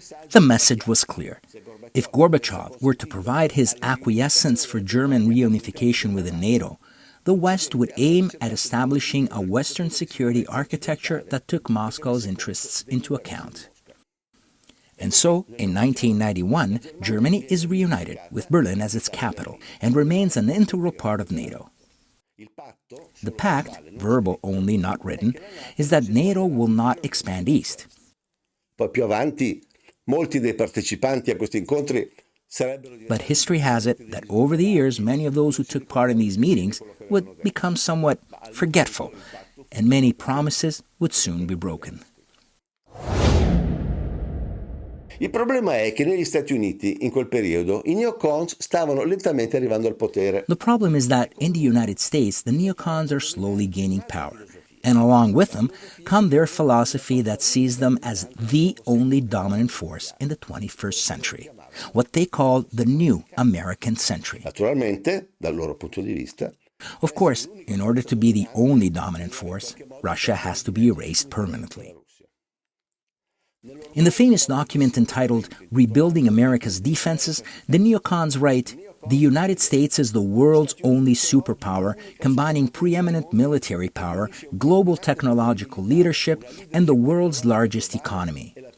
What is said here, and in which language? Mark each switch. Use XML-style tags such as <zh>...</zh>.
<en>The message was clear. If Gorbachev were to provide his acquiescence for German reunification within NATO, the West would aim at establishing a Western security architecture that took Moscow's interests into account. And so, in 1991, Germany is reunited, with Berlin as its capital, and remains an integral part of NATO. The pact, verbal only, not written, is that NATO will not expand east.</en> <it>Poi più avanti, molti dei partecipanti a questi incontri</it> <en>But history has it that over the years, many of those who took part in these meetings would become somewhat forgetful, and many promises would soon be broken.</en> <it>Il problema è che negli Stati Uniti, in quel periodo, i neocons stavano lentamente arrivando al potere.</it> <en>The problem is that in the United States, the neocons are slowly gaining power. And along with them come their philosophy that sees them as the only dominant force in the 21st century, what they call the new American century.</en> <it>Naturalmente, dal loro punto di vista,</it> <en>Of course, in order to be the only dominant force, Russia has to be erased permanently. In the famous document entitled Rebuilding America's Defenses, the neocons write, "The United States is the world's only superpower, combining preeminent military power, global technological leadership, and the world's largest economy.</en>